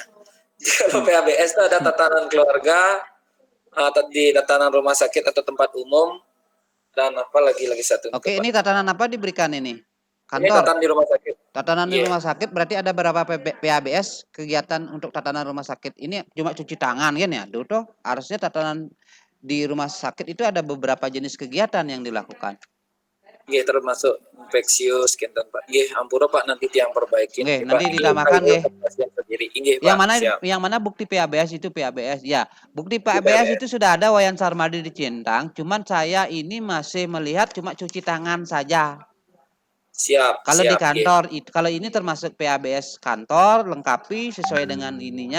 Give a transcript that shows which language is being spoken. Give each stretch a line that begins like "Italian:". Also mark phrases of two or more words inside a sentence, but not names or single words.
Indonesian: Kalau PHBS itu ada tatanan keluarga, di tatanan rumah sakit atau tempat umum, dan apa lagi satu. Oke, ini tatanan apa diberikan ini? Ini Kantor. tatanan di rumah sakit. Tatanan di Iya. rumah sakit berarti ada berapa PHBS kegiatan untuk tatanan rumah sakit? Ini cuma cuci tangan kan ya? Tuh, harusnya tatanan di rumah sakit itu ada beberapa jenis kegiatan yang dilakukan. Nggih, termasuk infeksius kinten Pak. Nggih, ampura Pak nanti tiang perbaiki. Nggih, nanti ditambahkan nggih. Yang mana bukti PHBS itu PHBS? Ya, bukti PHBS itu sudah ada Wayan Sarmadi di Cintang, cuman saya ini masih melihat cuma cuci tangan saja. Siap. Kalau siap, di kantor, kalau ini termasuk PHBS kantor, lengkapi sesuai dengan ininya.